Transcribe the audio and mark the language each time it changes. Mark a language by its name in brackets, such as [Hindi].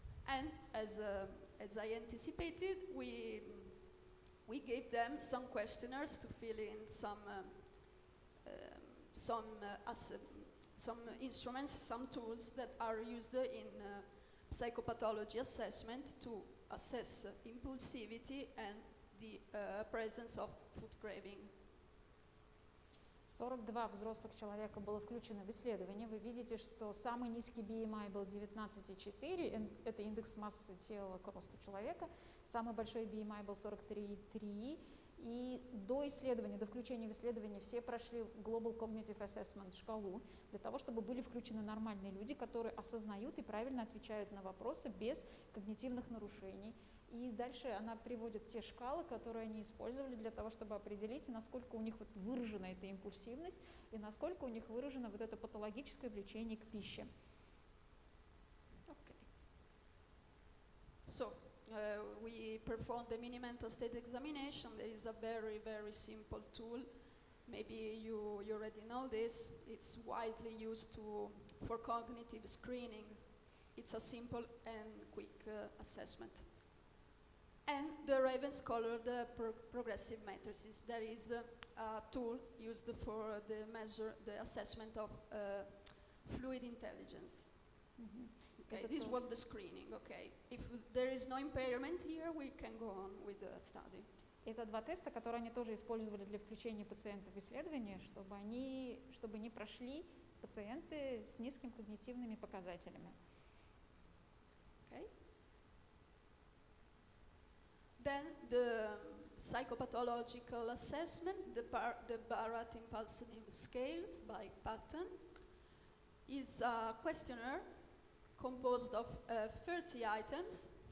[English] And as I anticipated, we gave them some questionnaires to fill in some instruments, some tools that are used in psychopathology assessment to assess impulsivity and the presence of food craving. [Russian] 42 взрослых человека было включено в исследование. Вы видите, что самый низкий BMI был 19,4, это индекс массы тела к росту человека. Самый большой BMI был 43,3. И до исследования, до включения в исследование все прошли Global Cognitive Assessment шкалу для того, чтобы были включены нормальные люди, которые осознают и правильно отвечают на вопросы без когнитивных нарушений. И дальше она приводит те шкалы, которые они использовали для того, чтобы определить, насколько у них вот выражена эта импульсивность и насколько у них выражено вот это патологическое влечение к пище. [English] Okay. So, we performed the mini mental state examination. There is a very, very simple tool. Maybe you already know this. It's widely used for cognitive screening. It's a simple and quick assessment. And the Ravenscolor, the progressive matrices. There is a tool used for the assessment of fluid intelligence. Mm-hmm. Okay, this was the screening, okay. If there is no impairment here, we can go on with the study. [Russian] Это два теста, которые они тоже использовали для включения пациентов в исследование, чтобы не прошли пациенты с низкими когнитивными показателями. [English] Okay. Then the psychopathological assessment, the Barrett Impulsive Scales by Patton, is a questionnaire composed of 30 items.